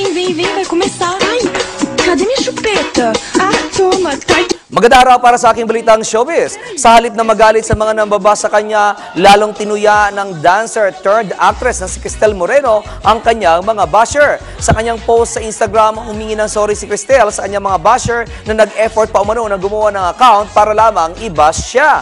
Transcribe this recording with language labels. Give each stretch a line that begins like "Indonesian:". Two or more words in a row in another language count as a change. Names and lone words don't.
Portuguese: vem, vai começar. Ai, cadê minha chupeta? Ah, toma, cai.
Filipino: Magandang araw para sa aking balitang showbiz. Sa halip na magalit sa mga nambabasa kanya, lalong tinuya ng
English: dancer turned actress
Filipino: na si Cristel Moreno ang kanyang mga basher. Sa kanyang post sa Instagram, humingi ng sorry si Cristel sa kanyang mga basher na nag-effort pa umano na gumawa ng account para lamang i-bash siya.